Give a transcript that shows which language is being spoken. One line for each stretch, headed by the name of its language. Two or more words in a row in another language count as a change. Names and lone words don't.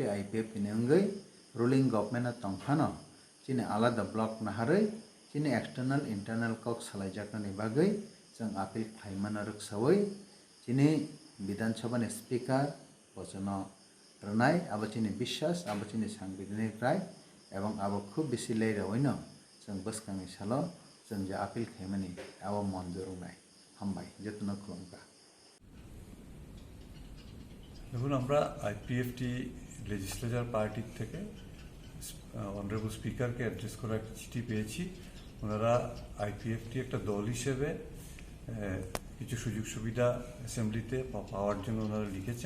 Bodo: आईपीएफ नि अंगै
English: ruling government
Bodo: तंखानो चिनि आलादा ब्लक नाहारै चिनि
English: external internal
Bodo: कक सालायजाकनि बागै जों आपिल खाइमाना रखसावै चिनि विधानसभा नि स्पीकर बचन रनाय आबो चिनि विश्वास आबो चिनि सांविधानिक राय एवं आबो खूब बेसि लैरावैनो जों बसखांनि सालो जों जे आपिल खाइमानि आबो मन्जुरुनाय हामबाय जेतुनो खुलुमगा
Bangla: দেখুন আমরা আইপিএফটি
English: legislature party-r
Bangla: থেকে
English: honorable speaker-ke
Bangla: অ্যাড্রেস করা একটা চিঠি পেয়েছি। ওনারা আইপিএফটি একটা দল হিসেবে কিছু সুযোগ সুবিধা অ্যাসেম্বলিতে পাওয়ার জন্য ওনারা লিখেছেন।